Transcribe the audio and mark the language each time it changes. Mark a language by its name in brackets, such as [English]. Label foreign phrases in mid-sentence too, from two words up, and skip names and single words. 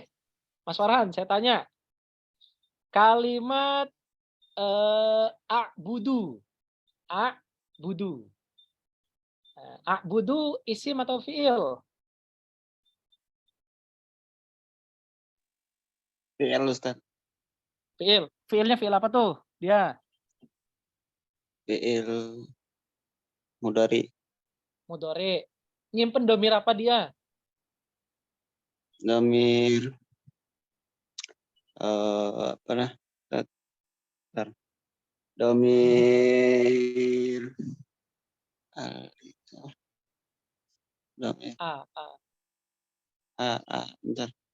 [Indonesian] Mas Farhan, saya tanya. Kalimat a'budu. A'budu. A'budu isim atau fiil? Fiil, Ustaz. Fiil. Fiilnya fiil apa tuh? Dia. [Arabic] فعل مضارع. [Indonesian] Mudhari. Nyimpen domir apa dia? Domir domir bentar.